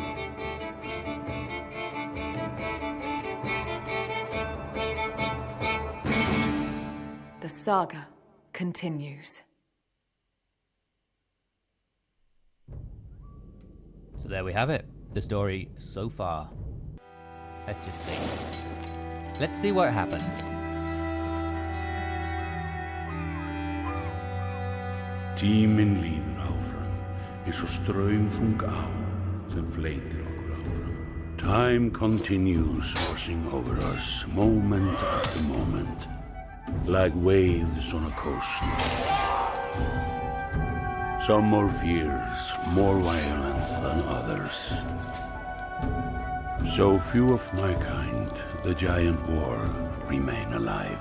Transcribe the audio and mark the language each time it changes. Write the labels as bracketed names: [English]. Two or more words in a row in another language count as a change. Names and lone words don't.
[English] The saga continues. So there we have it, the story so far. Let's just see. Let's see what happens. [Icelandic] Tíminn líður áfram, eins og straumþung á sem fleytir okkur áfram. [English] Time continues washing over us, moment after moment, like waves on a coast. Some more fierce, more violent than others. So few of my kind, the giant world, remain alive.